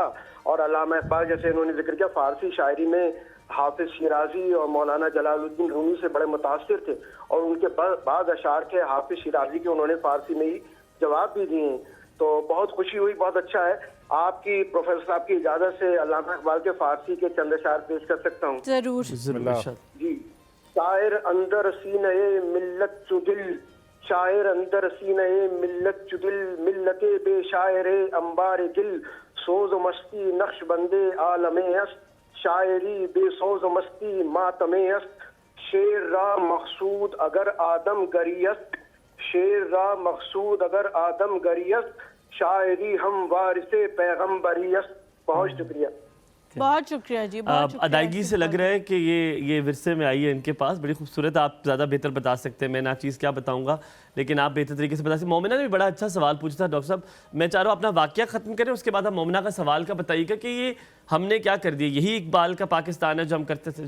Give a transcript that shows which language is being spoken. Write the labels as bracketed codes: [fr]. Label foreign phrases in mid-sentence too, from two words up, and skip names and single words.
[ur] اور علامہ اقبال جیسے انہوں نے ذکر کیا فارسی شاعری میں حافظ شیرازی اور مولانا جلال الدین رومی سے بڑے متاثر تھے، اور ان کے بعض اشعار کے حافظ شیرازی کے انہوں نے فارسی میں ہی جواب بھی دیے ہیں. تو بہت خوشی ہوئی، بہت اچھا ہے. آپ کی پروفیسر صاحب کی اجازت سے علامہ اقبال کے فارسی کے چند اشعار پیش کر سکتا ہوں؟ ضرور. [fa] جی. شاعر اندر سینہ ملت چدل، شاعر اندر سینہ ملت چدل، ملت بے شاعر انبار گل، سوز و مستی نقش بندے عالم است، شاعری بے سوز و مستی ماتم است، شعر را مقصود اگر آدم گری است، شعر را مقصود اگر آدم گری است، شاعری ہم وارث پیغمبری است. [ur] بہت شکریہ. بہت شکریہ جی. بہت شکریہ. ادائیگی سے لگ رہا ہے کہ یہ ورثے میں آئی ہے ان کے پاس. بڑی خوبصورت. آپ زیادہ بہتر بتا سکتے ہیں، میں نا چیز کیا بتاؤں گا، لیکن آپ بہتر طریقے سے بتا سکتے. مومنہ نے بھی بڑا اچھا سوال پوچھا تھا. ڈاکٹر صاحب میں چاہ رہا ہوں اپنا واقعہ ختم کریں، اس کے بعد آپ مومنہ کا سوال کا بتائیے گا کہ یہ ہم نے کیا کر دیا، یہی اقبال کا پاکستان ہے جو ہم کرتے تھے.